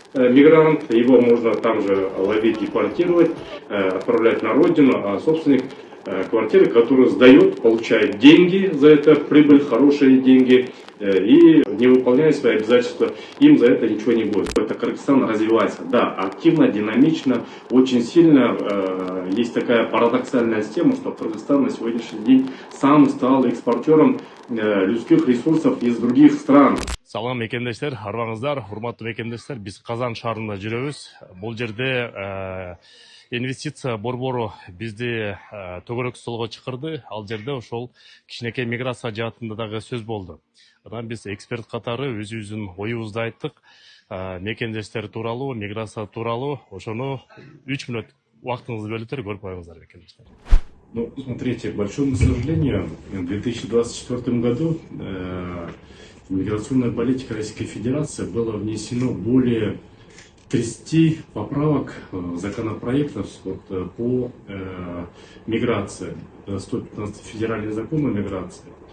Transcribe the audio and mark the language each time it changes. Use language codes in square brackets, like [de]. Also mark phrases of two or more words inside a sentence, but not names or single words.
[ru] мигрант, его можно там же ловить, депортировать, отправлять на родину, а собственник квартиры, который сдает, получает деньги за это, прибыль, хорошие деньги, и не выполняет свои обязательства, им за это ничего не будет. Это Кыргызстан развивается, да, активно, динамично, очень сильно. Есть такая парадоксальная тема, что Кыргызстан на сегодняшний день сам стал экспортером людских ресурсов из других стран. [ky] Салам мекендештер, арбаңыздар, урматтуу мекендештер, биз Казан шаарында жүрөбүз. Бул жерде инвестиция борбору бизди төгөрөк столго чакырды. Ал жерде ошол кичинекей миграция жаатында дагы сөз болду. Анан биз эксперт катары өзүбүздүн оюбузду айттык. Мекендештер тууралуу, миграция тууралуу, ошону 3 мүнөт убактыңызды бөлүптөр, көрүп коюңуздар мекендештер. [ru] Ну, смотрите, к большому сожалению, в 2024 году миграционная политика Российской Федерации была внесено более 30 поправок законопроектов по миграции, 115 федеральный закон о миграции.